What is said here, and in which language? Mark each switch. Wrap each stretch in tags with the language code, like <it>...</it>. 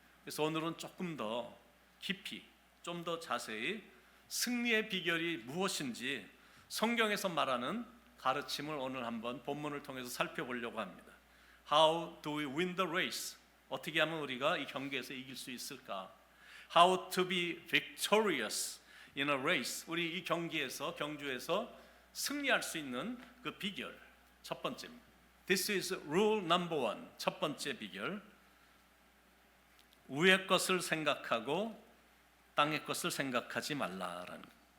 <ko>그래서 오늘은 조금 더 깊이 좀 더 자세히 승리의 비결이 무엇인지 성경에서 말하는 가르침을 오늘 한번 본문을 통해서 살펴보려고 합니다.</ko> <en>How do we win the race?</en> <ko>어떻게 하면 우리가 이 경기에서 이길 수 있을까?</ko> <en>How to be victorious in a race.</en> <ko>우리 이 경기에서 경주에서 승리할 수 있는 그 비결 첫 번째입니다.</ko> <en>This is rule number one.</en> <ko>첫 번째 비결. 위의 것을 생각하고 땅의 것을 생각하지 말라라는 것.</ko>